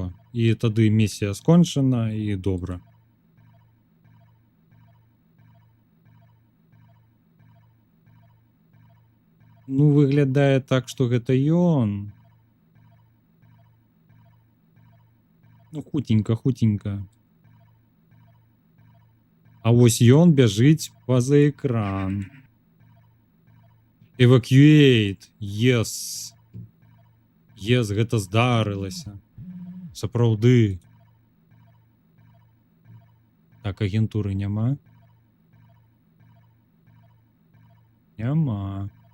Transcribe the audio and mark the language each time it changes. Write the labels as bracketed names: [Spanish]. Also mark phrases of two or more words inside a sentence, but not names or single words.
[Belarusian] І тады місія скончана і добра. Ну, выглядае так, што гэта ён. Ну, хутенька, хутенька. А вось ён бяжыць па-за экран. [English] Evacuate. Yes. Yes, [Belarusian] гэта здарылася. Сапраўды. Так, агентуры няма? Няма.